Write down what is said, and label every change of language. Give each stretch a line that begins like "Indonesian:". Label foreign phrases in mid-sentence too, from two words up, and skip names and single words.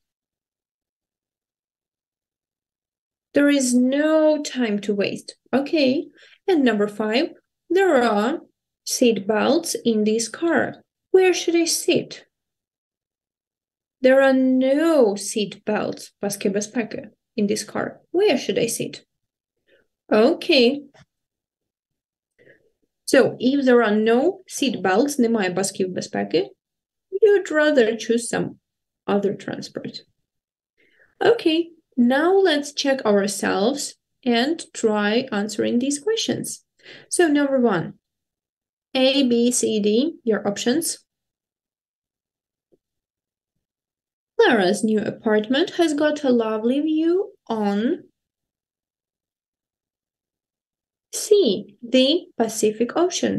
English: There is no time to waste. Okay. And number 5. There are seat belts in this car. Where should I sit? There are no seat belts,
Ukrainian: паски безпеки,
English: in this car. Where should I sit? Okay. So, if there are no seat belts,
Ukrainian: немає пасків безпеки,
English: you'd rather choose some other transport. Okay, now let's check ourselves and try answering these questions. So, number 1, A, B, C, D, your options. Clara's new apartment has got a lovely view on C, the Pacific Ocean.